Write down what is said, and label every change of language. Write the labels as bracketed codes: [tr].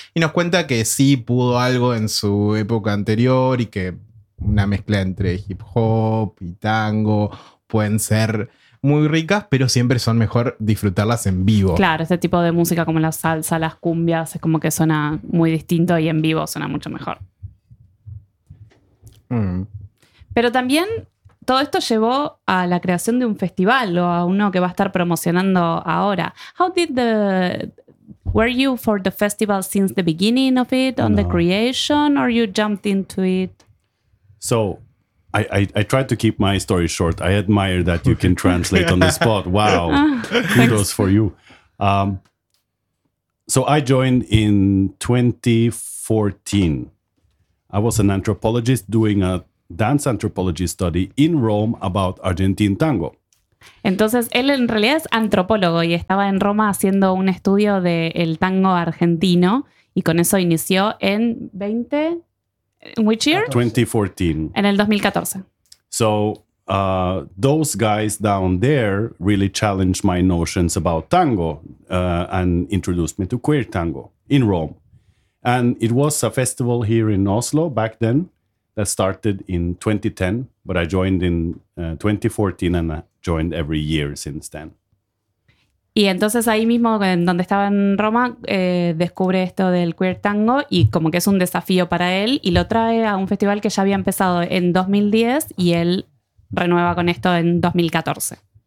[es] Y nos cuenta que sí pudo algo en su época anterior y que una mezcla entre hip hop y tango pueden ser muy ricas, pero siempre son mejor disfrutarlas en vivo. Claro, este tipo de música como la salsa, las cumbias, es como que suena muy distinto y en vivo suena mucho mejor. Pero también todo esto llevó a la creación de un festival o a uno que va a estar promocionando ahora. [en] How did the were you for the festival since the beginning of it on no. the creation or you jumped into it? So I tried to keep my story short. I admire that you can translate on the spot. Wow. Kudos thanks. For you. So I joined in 2014. I was an anthropologist doing a dance anthropology study in Rome about Argentine tango. [es] Entonces, él en realidad es antropólogo y estaba en Roma haciendo un estudio del tango argentino y con eso inició en 20... [en] Which year? 2014. [es] En el 2014. [en] So, those guys down there really challenged my notions about tango and introduced me to queer tango in Rome. And it was a festival here in Oslo back then that started in 2010, but I joined in 2014 and I joined every year since then. [es] Y entonces ahí mismo, en donde estaba en Roma, descubre esto del queer tango y como que es un desafío para él y lo trae a un festival que ya había empezado en 2010 y él renueva con esto en 2014.